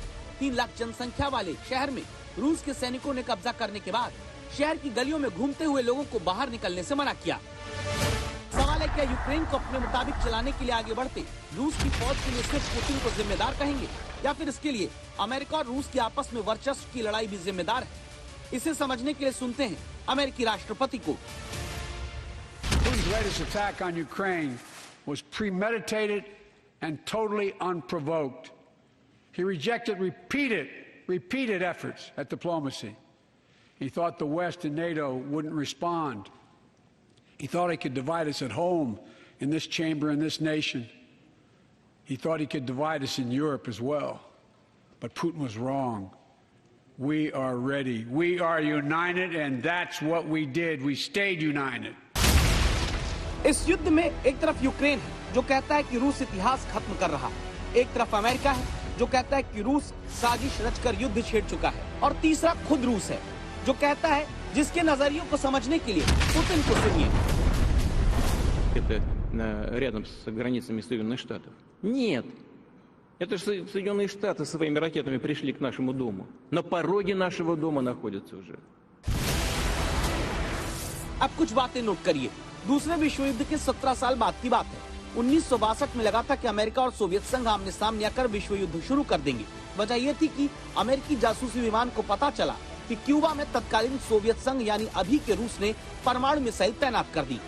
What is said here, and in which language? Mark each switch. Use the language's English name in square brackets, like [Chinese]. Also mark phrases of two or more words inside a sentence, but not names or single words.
[Hindi] 3 लाख जनसंख्या वाले शहर में रूस के सैनिकों ने कब्जा करने के बाद शहर की गलियों में घूमते हुए लोगों को बाहर निकलने से मना किया। सवाल है क्या यूक्रेन को अपने मुताबिक चलाने के लिए आगे बढ़ते रूस की फौज के लिए सिर्फ पुतिन को जिम्मेदार कहेंगे, या फिर इसके लिए अमेरिका और रूस की आपस में वर्चस्व की लड़ाई भी जिम्मेदार है? इसे समझने के लिए सुनते हैं अमेरिकी राष्ट्रपति को। [English] Putin's latest attack on Ukraine was premeditated and totally unprovoked. He rejected repeated efforts at diplomacy. He thought the West and NATO wouldn't respond. He thought he could divide us at home, in this chamber, in this nation. He thought he could divide us in Europe as well. But Putin was wrong. We are ready. We are united, and that's what we did. We stayed united. इस युद्ध में एक तरफ यूक्रेन है जो कहता है कि रूस इतिहास खत्म कर रहा है, एक तरफ अमेरिका है जो कहता है कि रूस साजिश रचकर युद्ध छेड़ चुका है, और तीसरा खुद रूस है जो कहता है जिसके नजरियों को समझने के लिए पुतिन को सुनिए। [Russian] Это рядом с границами Соединенных Штатов. Нет. Это же Соединенные Штаты своими ракетами пришли к нашему дому. На пороге нашего дома находятся уже. [Hindi] अब कुछ बातें नोट करिए। दूसरे विश्व युद्ध के 17 साल बाद की बात है। 1962 में लगा था कि अमेरिका और सोवियत संघ आमने सामने आकर विश्व युद्ध शुरू कर देंगे। वजह यह थी कि अमेरिकी जासूसी विमान को पता चला कि क्यूबा में तत्कालीन सोवियत संघ यानी अभी के रूस ने परमाणु मिसाइल तैनात कर दी।